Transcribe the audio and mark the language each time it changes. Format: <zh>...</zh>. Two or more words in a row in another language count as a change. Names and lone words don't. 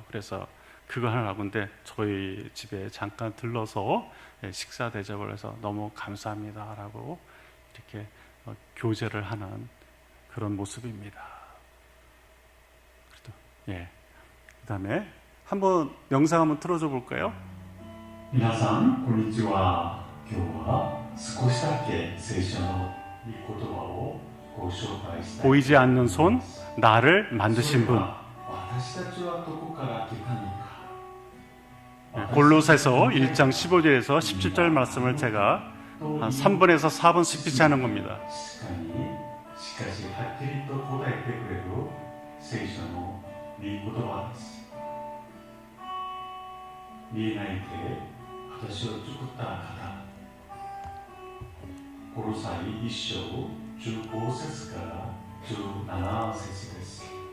<ko>그래서 그거 하려고 근데 저희 집에 잠깐 들러서 식사 대접을 해서 너무 감사합니다라고 이렇게 교제를 하는 그런 모습입니다. 예. 그다음에 한번 영상 한번 틀어줘 볼까요?</ko> <ja>皆さんこんにちは。今日は少しだけ聖書の御言葉をご紹介したい。</ja> <ko>보이지 않는 손, 나를 만드신 분.</ko> <ja>私たちはどこから来たのか。</ja> <ko>골로새서 1장 15절에서 17절 말씀을 제가 한 3분에서 4분 스피치하는 겁니다.</ko> <ja>しかしはっきりと答えてくれる聖書の御言葉です。見えない手で私を作った方。コロサイ1章15節から17節です。</ja>